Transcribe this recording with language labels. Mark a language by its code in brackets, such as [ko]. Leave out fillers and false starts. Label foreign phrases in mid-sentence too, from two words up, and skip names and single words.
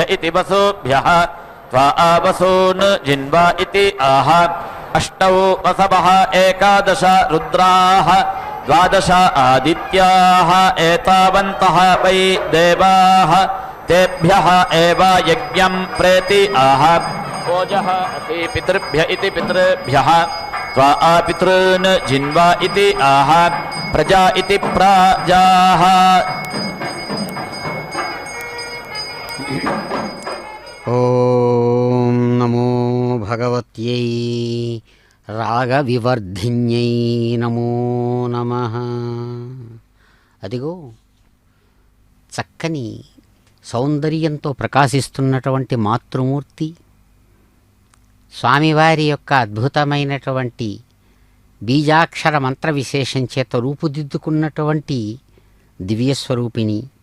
[sa] इति वसुभ्यः त्वा आवसून् जिन्वा इति आह अष्टौ वसवः एकादश रुद्राः द्वादश आदित्याः एतावन्तः वै देवाः तेभ्यः एव यज्ञं प्रेति आह ओजः असि पितृभ्य इति पितृभ्यः त्वा पितॄन् जिन्वा इति आह प्रजा इति प्राजाः ఓం నమో భగవత్యై రాగవివర్ధిన్యై నమో నమః. [te] అదిగో చక్కని సౌందర్యంతో ప్రకాశిస్తున్నటువంటి మాతృమూర్తి స్వామివారి యొక్క అద్భుతమైనటువంటి బీజాక్షర మంత్ర విశేషం చేత రూపుదిద్దుకున్నటువంటి దివ్యస్వరూపిణి